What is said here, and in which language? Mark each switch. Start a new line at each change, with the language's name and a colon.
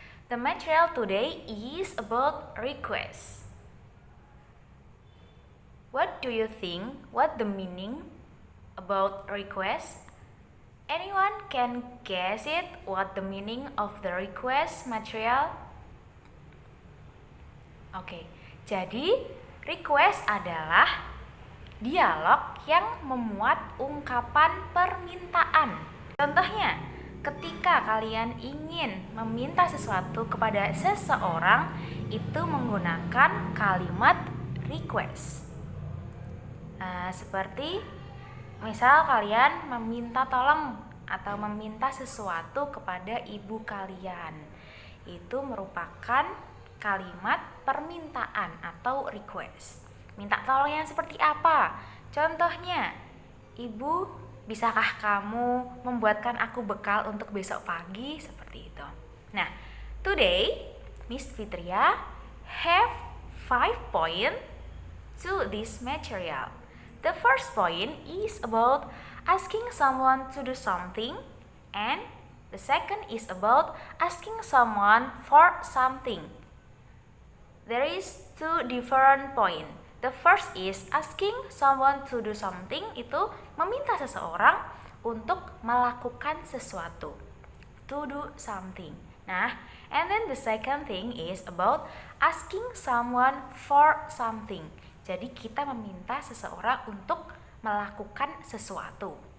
English: The material today is about request. What do you think? What the meaning about request? Anyone can guess it? What the meaning of the request material?
Indonesian: Oke, jadi request adalah dialog yang memuat ungkapan permintaan. Contohnya, ketika kalian ingin meminta sesuatu kepada seseorang, itu menggunakan kalimat request. Seperti misal kalian meminta tolong atau meminta sesuatu kepada ibu kalian, itu merupakan kalimat permintaan atau request. Minta tolong yang seperti apa? Contohnya, ibu, bisakah kamu membuatkan aku bekal untuk besok pagi? Seperti itu.
English: Nah, today Miss Fitria have 5 points to this material. The first point is about asking someone to do something, and the second is about asking someone for something. There is 2 different points. The first is asking someone to do something,
Indonesian: itu meminta seseorang untuk melakukan sesuatu.
English: To do something. Nah, and then the second thing is about asking someone for something.
Indonesian: Jadi kita meminta seseorang untuk melakukan sesuatu.